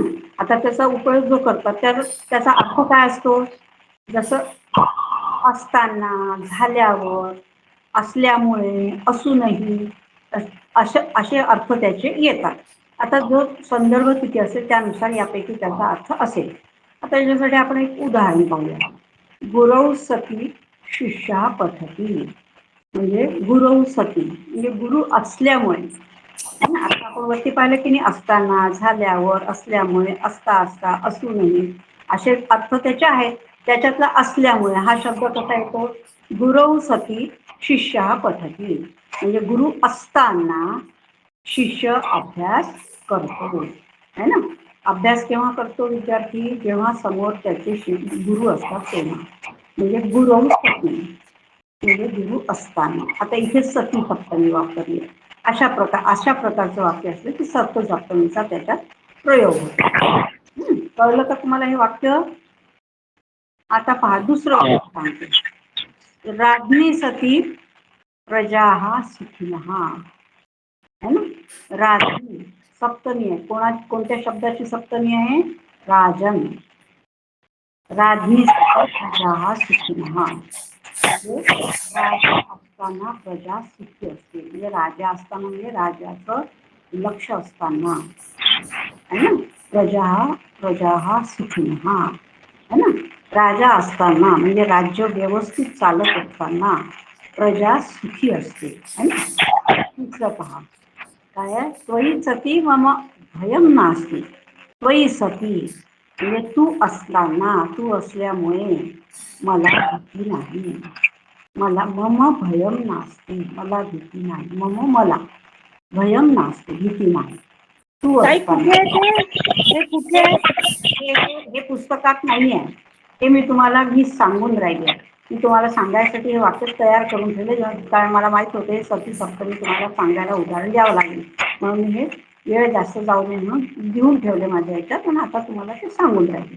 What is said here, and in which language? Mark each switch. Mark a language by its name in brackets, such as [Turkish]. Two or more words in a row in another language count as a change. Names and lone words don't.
[Marathi] आता त्याचा उपयोग जो करतात त्याचा अर्थ काय असतो, जसं असताना, झाल्यावर, असल्यामुळे, असूनही, असे अर्थ त्याचे येतात. आता जो संदर्भ किती असेल त्यानुसार यापैकी त्याचा अर्थ असेल. आता याच्यासाठी आपण एक उदाहरण पाहूया. [Sanskrit] गुरौ सती शिष्या पठती, [Marathi] म्हणजे [Sanskrit] गुरौ सती [Marathi] म्हणजे गुरु असल्यामुळे. आता आपण वरती पाहिलं की नाही, असताना, झाल्यावर, असल्यामुळे, असता, असूनही, असे अर्थ त्याचे आहेत. त्याच्यातला असल्यामुळे हा शब्द कसा येतो, [Sanskrit] गुरौ सती शिष्या पठती, [Marathi] म्हणजे गुरु असताना शिष्य अभ्यास करतो [Hindi] है ना. [Marathi] अभ्यास केव्हा करतो विद्यार्थी, जेव्हा समोर त्याचे गुरु असतात तेव्हा, म्हणजे [Sanskrit] गुरौ सती [Marathi] म्हणजे गुरु असताना. आता इथे सती सप्तमी वापरली, अशा प्रकारचं वाक्य असलं की सप्त सप्तमीचा त्याच्यात प्रयोग होतो. कळलं का तुम्हाला हे वाक्य. आता पहा दुसरं वाक्य सांगते. [Sanskrit] राज्ञी सती प्रजा सुखिनः [Hindi] है ना. [Marathi] राज्ञी सप्तमी आहे, कोणत्या शब्दाची सप्तमी आहे, राजन. [Sanskrit] राज्ञी प्रजा सुखिनः, [Marathi] राजा असताना प्रजा सुखी असते, म्हणजे राजा असताना म्हणजे राजाचं लक्ष असताना [Hindi] है ना. [Sanskrit] प्रजा सुखिनः [Hindi] है ना. [Marathi] राजा असताना म्हणजे राज्य व्यवस्थित चालत असताना प्रजा सुखी असते [Hindi] है ना. [Marathi] तिसरं पहा काय आहे, [Sanskrit] त्वयि सती मम भयम नास्ति. त्वयि सती [Marathi] म्हणजे तू असताना, तू असल्यामुळे मला भीती नाही. [Sanskrit] मला मम भयम नास्ति, [Marathi] मला भीती नाही. मम मला, [Sanskrit] भयम नास्ति [Marathi] भीती नाही. तू ताई असताना. कुठे आहे ते कुठे आहे. हे पुस्तकात नाही आहे, हे मी सांगून राहिले. मी तुम्हाला सांगायसाठी हे वाक्य तयार करून ठेवले, कारण मला माहित होते सती सप्तमी तुम्हाला सांगायला उदाहरण द्यावं लागेल, म्हणून मी हे वेळ जास्त जाऊ नये म्हणून लिहून ठेवले माझ्या ह्याच्यात, आणि आता तुम्हाला ते सांगून राहिले.